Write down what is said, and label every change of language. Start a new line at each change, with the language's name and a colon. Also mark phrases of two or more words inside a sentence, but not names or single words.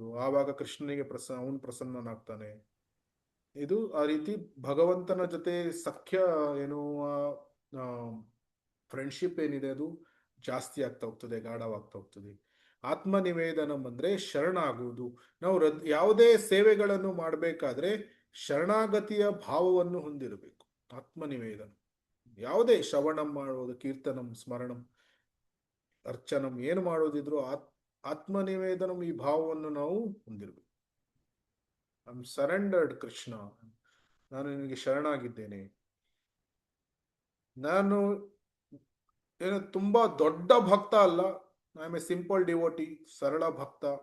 Kannada: ಆವಾಗ ಕೃಷ್ಣನಿಗೆ ಅವನು ಪ್ರಸನ್ನನಾಗ್ತಾನೆ. ಇದು ಆ ರೀತಿ ಭಗವಂತನ ಜೊತೆ ಸಖ್ಯ ಏನು ಫ್ರೆಂಡ್ಶಿಪ್ ಏನಿದೆ ಅದು ಜಾಸ್ತಿ ಆಗ್ತಾ ಹೋಗ್ತದೆ, ಗಾಢವಾಗ್ತಾ ಹೋಗ್ತದೆ. ಆತ್ಮನಿವೇದನಂ ಅಂದ್ರೆ ಶರಣಾಗುವುದು. ನಾವು ಯಾವುದೇ ಸೇವೆಗಳನ್ನು ಮಾಡಬೇಕಾದ್ರೆ ಶರಣಾಗತಿಯ ಭಾವವನ್ನು ಹೊಂದಿರಬೇಕು. ಆತ್ಮನಿವೇದನ, ಯಾವುದೇ ಶ್ರವಣಂ ಮಾಡೋದು, ಕೀರ್ತನಂ, ಸ್ಮರಣಂ, ಅರ್ಚನಂ ಏನು ಮಾಡೋದಿದ್ರು ಆತ್ಮನಿವೇದನಂ ಈ ಭಾವವನ್ನು ನಾವು ಹೊಂದಿರಬೇಕು.
English: I am surrendered Krishna,
Kannada: ನಾನು ನಿನಗೆ ಶರಣಾಗಿದ್ದೇನೆ. ನಾನು ಏನು ತುಂಬಾ ದೊಡ್ಡ ಭಕ್ತ ಅಲ್ಲ,
English: I am a simple devotee,
Kannada: ಸರಳ ಭಕ್ತ.